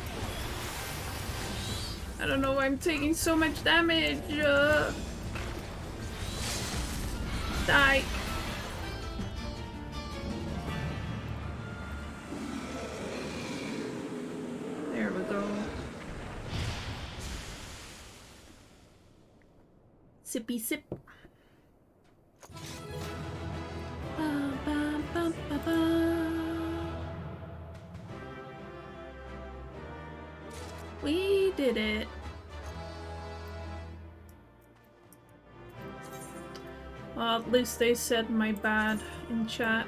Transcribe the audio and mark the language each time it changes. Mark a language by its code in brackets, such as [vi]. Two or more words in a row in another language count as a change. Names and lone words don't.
[en] I don't know why I'm taking so much damage. Die. There we go. Sippy sip. Ba, ba, ba, ba, ba. We did it. Well, at least they said my bad in chat.